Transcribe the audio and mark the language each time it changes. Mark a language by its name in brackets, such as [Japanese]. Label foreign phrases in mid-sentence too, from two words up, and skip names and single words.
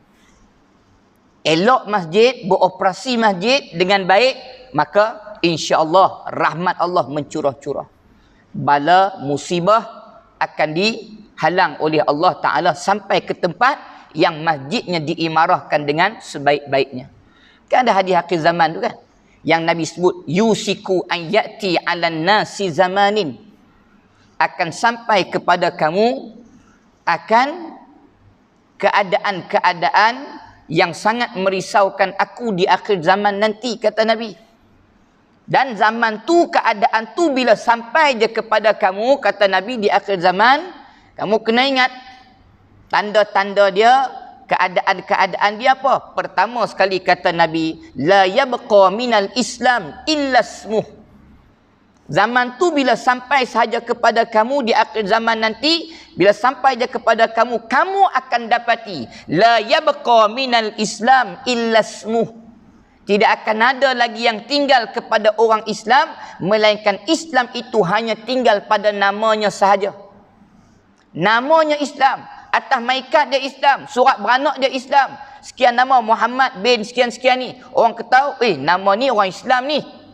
[Malay] Elok masjid, beroperasi masjid dengan baik, maka insya-Allah rahmat Allah mencurah-curah. Bala musibah akan dihalang oleh Allah Ta'ala sampai ke tempat yang masjidnya diimarahkan dengan sebaik-baiknya. Kan ada hadis akhir zaman tu kan, yang Nabi sebut, [Arabic] yusiku an ya'ti 'alan nasi zamanin, [Malay] akan sampai kepada kamu akan keadaan-keadaan yang sangat merisaukan aku di akhir zaman nanti, kata Nabi. Dan zaman tu, keadaan tu bila sampai je kepada kamu, kata Nabi, di akhir zaman, kamu kena ingat tanda-tanda dia, keadaan-keadaan dia apa? Pertama sekali kata Nabi, [Arabic] la yabqa minal Islam illa ismuh. [Malay] Zaman tu bila sampai sahaja kepada kamu di akhir zaman nanti, bila sampai je kepada kamu, kamu akan dapati [Arabic] la yabqa minal Islam illa ismuh. [Malay] Tidak akan ada lagi yang tinggal kepada orang Islam melainkan Islam itu hanya tinggal pada namanya sahaja. Namanya Islam, atas maikat dia Islam, surat beranak dia Islam, sekian nama Muhammad bin sekian-sekian ni, orang ketahui nama ni orang Islam ni.